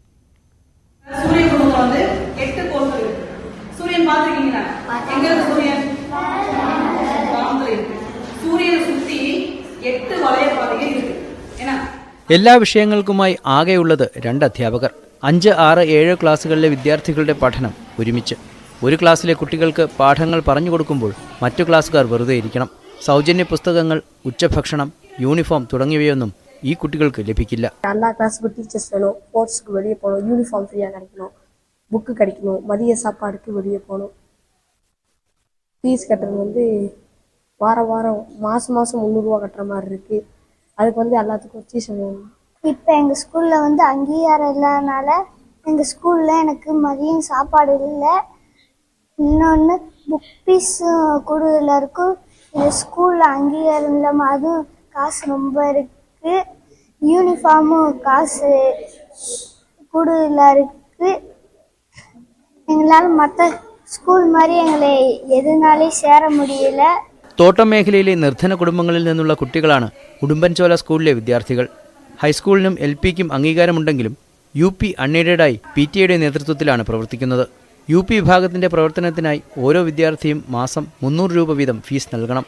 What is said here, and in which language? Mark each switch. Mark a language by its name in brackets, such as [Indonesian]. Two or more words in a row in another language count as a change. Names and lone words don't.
[Malayalam] എല്ലാ വിഷയങ്ങൾക്കുമായി ആകെയുള്ളത് 2 അധ്യാപകർ. 5, 6, 7 ക്ലാസ്സുകളിലെ വിദ്യാർത്ഥികളുടെ പഠനം ഒരുമിച്ച്. ഒരു ക്ലാസ്സിലെ കുട്ടികൾക്ക് പാഠങ്ങൾ പറഞ്ഞു കൊടുക്കുമ്പോൾ മറ്റു ക്ലാസ്സുകാർ വെറുതെ ഇരിക്കണം. സൗജന്യ പുസ്തകങ്ങൾ, ഉച്ചഭക്ഷണം, യൂണിഫോം തുടങ്ങിയവയൊന്നും ഈ കുട്ടികൾക്ക് ലഭിക്കില്ല. [Tamil] எல்லா கிளாஸுக்கும் டீச்சர்ஸ் வேணும், ஸ்போர்ட்ஸ்க்கு வெளியே போகணும், யூனிஃபார்ம் ஃப்ரீயாக கிடைக்கணும், புக்கு கிடைக்கணும், மதிய சாப்பாடுக்கு வெளியே போகணும். ஃபீஸ் கட்டுறது வாரம் வாரம் மாதம் 300 ரூபா கட்டுற மாதிரி இருக்குது. அதுக்கு எல்லாத்துக்கும் டீச்சர் வேணும். இப்போ எங்கள் ஸ்கூலில் அங்கீகாரம் இல்லாதனால எங்கள் ஸ்கூலில் எனக்கு மதியம் சாப்பாடு இல்லை. இன்னொன்று புக் ஃபீஸ் கூடுதலாக இருக்கும். இது ஸ்கூலில் அங்கீகாரம் இல்லாமல் அதுவும் காசு ரொம்ப இருக்குது. யூனிஃபார்மும் காசு கூடுதலாக இருக்குது. எங்களால் மற்ற [Malayalam] സ്കൂൾ മാതിരി ഞങ്ങളെ എതുനാളെ ചേര മുടിയില്ല. തോട്ടം മേഖലയിലെ നിർധന കുടുംബങ്ങളിൽ നിന്നുള്ള കുട്ടികളാണ് ഉടുമ്പൻചോല സ്കൂളിലെ വിദ്യാർത്ഥികൾ. ഹൈസ്കൂളിനും LPക്കും അംഗീകാരമുണ്ടെങ്കിലും UP അൺഎയ്ഡഡായി PTA നേതൃത്വത്തിലാണ് പ്രവർത്തിക്കുന്നത്. UP വിഭാഗത്തിൻ്റെ പ്രവർത്തനത്തിനായി ഓരോ വിദ്യാർത്ഥിയും മാസം 300 രൂപ വീതം ഫീസ് നൽകണം.